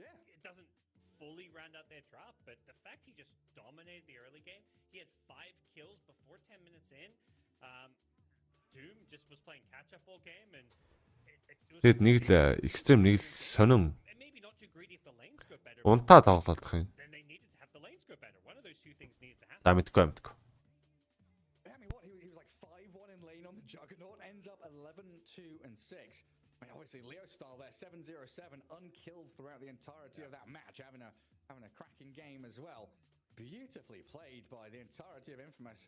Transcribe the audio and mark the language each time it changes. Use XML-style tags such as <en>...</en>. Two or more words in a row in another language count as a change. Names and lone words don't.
<mn>Тэгэд нэг л Extreme нэг л сонин унтаа тоглох юм. За мэдгүй.</mn> <en>Obviously, Leo style there, 707, unkilled throughout the entirety of that match, having a cracking game as well. Beautifully played by the entirety of Infamous.</en>